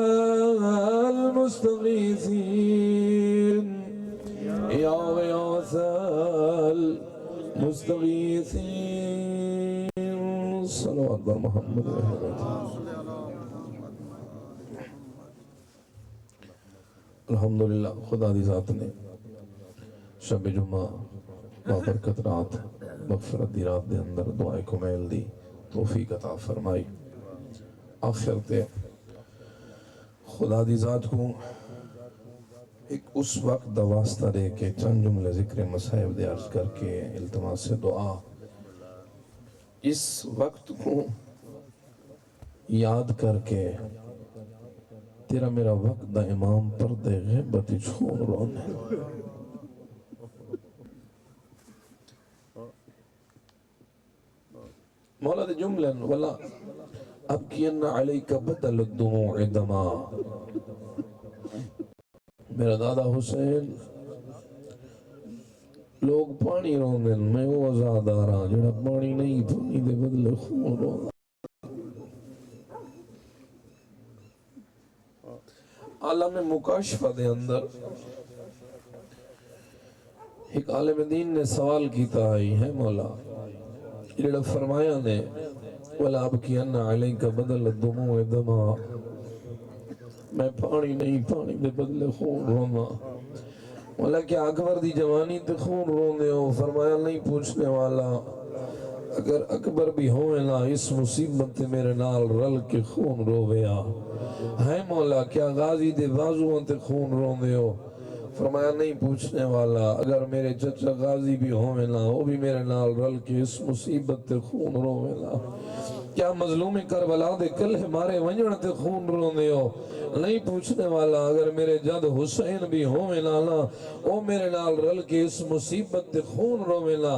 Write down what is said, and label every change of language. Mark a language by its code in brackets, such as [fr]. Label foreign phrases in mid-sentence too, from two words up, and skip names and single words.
[ar] المستغيثين يا غياث المستغيثين [fa] صلوات بر محمد [ar] अल्हम्दुलिल्लाह [pa] خدا دی ذات نے شب جمعہ بابرکت رات مغفرت دی رات دے اندر دعائے کمیل دی توفیق عطا فرمائی آخر تے خدا دی ذات کو ایک اس وقت دا واسطہ دے کے چند جملے ذکر مصائب دے عرض کر کے التماس سے دعا اس وقت کو یاد کر کے تیرا میرا وقت دا امام پردے غیبت چھوڑ رونے مولا دے جملن [ar] ولأبكين عليك بدل الدموع دما [pa] میرا دادا حسین لوک پانی روندے میں او عزادار ہاں جہڑا پانی نہیں پانی دے بدلے خون روندا عالم مکاشفہ دے اندر ایک عالم دین نے سوال کیا ہے مولا جڑا فرمایا نے [ar] وَلَا أَبْكِيَنَّ عَلَيْكَ بَدَلَ الدُّمُوعِ دَمَا، [pa] میں پانی نہیں، پانی دے بدلے خون رونا۔ مولا کیا اکبر دی جوانی تے خون روندے ہو؟ فرمایا نہیں پوچھنے والا، اگر اکبر بھی ہوئے نا اس مصیبت تے میرے نال رل کے خون رویا ہے مولا کیا غازی دے بازوان تے خون روندے ہو؟ فرمایا نہیں پوچھنے والا، اگر میرے چچا غازی بھی ہوئے نا وہ بھی میرے نال رل کے اس مصیبت تے خون روئے نا۔ کیا مظلوم کربلا دے کلہ مارے ونجن تے خون روندے ہو؟ نہیں پوچھنے والا، اگر میرے جد حسین بھی ہوئے نا وہ میرے نال رل کے اس مصیبت تے خون روئے نا۔